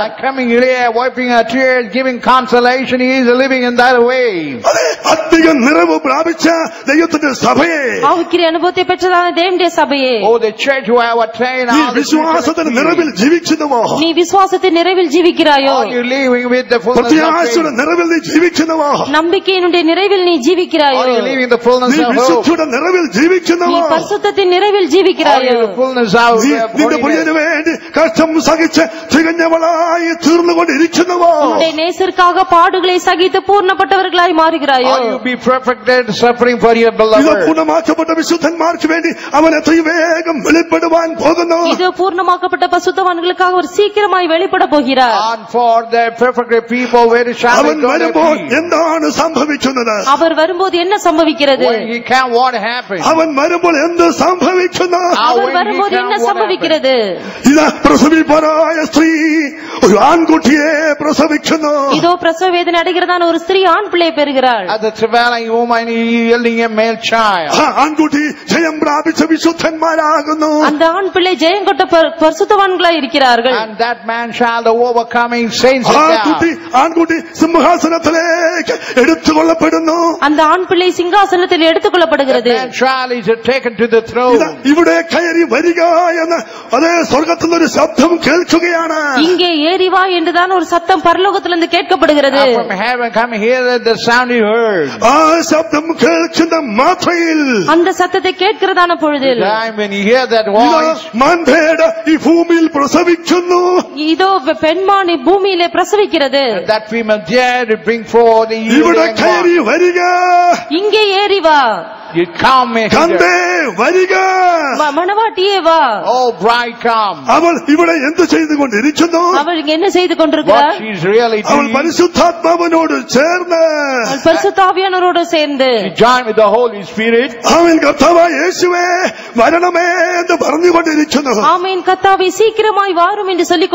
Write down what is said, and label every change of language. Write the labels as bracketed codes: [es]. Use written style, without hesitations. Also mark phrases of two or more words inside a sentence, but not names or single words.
[en] Coming here, wiping our tears, giving consolation, he is living in that way. [ml] അതെ, അധിക നിറവ് പ്രാപിച്ച ദൈവത്തിന്റെ സഭയെ, [ta] ஆவிக்குரிய அனுபவத்தை பெற்றதான தேவனுடைய சபையே, [en] Oh, the church who have attained [ml] ഈ [en] all the [ml] വിശ്വാസത്തിന്റെ നിറവിൽ ജീവിക്കുന്നുവോ? [ta] நீ விசுவாசத்தின் நிறைவில் ஜீவிக்கிறாயோ? [en] Are you living with the fullness of [ml] പ്രത്യാശയുടെ [en] faith? [ml] നിറവിൽ നീ ജീവിക്കുന്നുവോ? [ta] நம்பிக்கையினுடைய நிறைவில் நீ ஜீவிக்கிறாயோ? [en] Are you living the fullness [ml] നീ [en] of hope? [ml] വിശുദ്ധിയുടെ നിറവിൽ [ta] நீ [ml] ജീവിക്കുന്നുവോ? [ta] பரிசுத்தத்தின் நிறைவில் [en] Are [ta] ஜீவிக்கிறாயோ? [en] you the fullness of [ml] നിന്റെ [en] holiness? [ml] പ്രിയന് വേണ്ടി കഷ്ടം സഹിച്ച് തികഞ്ഞവളായി തീർന്നുകൊണ്ടിരിക്കുന്നുവോ? [ta] உன்னுடைய நேசருக்காக பாடுகளை சகித்து பூர்ணப்பட்டவர்களாய் மாறுகிறாயோ? [en] Are you be perfected suffering for your [ml] ഇത് [en] beloved? [ml] പൂർണ്ണമാക്കപ്പെട്ട വിശുദ്ധന്മാർക്ക് വേണ്ടി അവൻ എത്രയും വേഗം വെളിപ്പെടുവാൻ പോകുന്നു. [ta] இது பூர்ணமாக்கப்பட்ட பசுத்தவான்களுக்காக ஒரு சீக்கிரமாய் வெளிப்பட போகிறார். [en] And for the perfect people, where shall [ml] അവൻ [en] they go? [ml] വരുമ്പോൾ എന്താണ് സംഭവിക്കുന്നത്? [ta] அவர் வரும்போது என்ன சம்பவிக்கிறது? [en] When he can, what happens? [ml] അവൻ വരുമ്പോൾ എന്ത് സംഭവിക്കുന്നു? [ta] அவர் வரும்போது என்ன சம்பவிக்கிறது? [ml] ഇതാ പ്രസവിപ്പാനായ സ്ത്രീ ഒരു ആൺകുട്ടിയെ പ്രസവിക്കുന്നു. [ta] இதோ பிரசவ வேதனை அடைகிறதான ஒரு ஸ்திரீ ஆண் பிள்ளை பெறுகிறாள். [en] As a travailing woman, he yielding a male child. [ml] ആ ആൺകുട്ടി ജയം പ്രാപിച്ച വിശുദ്ധന്മാരാകുന്നു. [ta] அந்த ஆண் பிள்ளை ஜெயம் கொண்ட பரிசுத்தவான்களாய் இருக்கிறார்கள். [en] And that man shall the overcoming saints of [ml] ആൺകുട്ടി സിംഹാസനത്തിലേക്ക് എടുത്തുകൊള്ളപ്പെടുന്നു. [ta] அந்த ஆண் பிள்ளை சிங்காசனத்தில் எடுத்துக்கொள்ளப்படுகிறது. [en] That child is taken to the throne. [ml] ഇതാ ഇവിടെ കയറി വരിക എന്ന് അതേ സ്വർഗത്തിൽ നിന്നൊരു ശബ്ദം കേൾക്കുകയാണ്. [ta] இங்கே ஏறி வா என்றுதான் ஒரு சத்தம் பரலோகத்திலிருந்து கேட்கப்படுகிறது. [en] From heaven come here the sound he heard. [ml] ആ ശബ്ദം കേൾക്കുന്ന മാത്രയിൽ [ta] அந்த சத்தத்தை கேட்கிறதான பொழுதில் [en] Time when you hear that voice, [ml] മാൻപേട ഈ ഭൂമിയിൽ പ്രസവിക്കുന്നു. [ta] இதோ பெண்மான் பூமியிலே பிரசவிக்கிறது. [en] that female deer to bring forth the [ml] ഇവിടെ [en] yielding [ml] കയറി [en] one. [ml] വരിക, [ta] இங்கே ஏறி வா, [en] You come here. [ml] കണ്ടേ വരിക. [ta] மணவாட்டியே வா. [en] Oh, bride come. [ml] അവൾ ഇവിടെ എന്ത് ചെയ്തുകൊണ്ടിരിക്കുന്നു? [ta] அவள் இங்க என்ன செய்து [en] What [ta] கொண்டிருக்கிறாள்? [en] she's really [ml] അവൾ [en] doing. [ml] പരിശുദ്ധാത്മാവിനോട് ചേർന്ന് [ta] அவள் பரிசுத்த ஆவியானவரோடு சேர்ந்து [en] She joined with the Holy Spirit. [ml] അവൻ കർത്താവായ യേശുവേ വരണമേ എന്ന് പറഞ്ഞുകൊണ്ടിരിക്കുന്നു. [ta] ஆமென் கர்த்தாவே சீக்கிரமாய் வாரும் என்று சொல்லிக்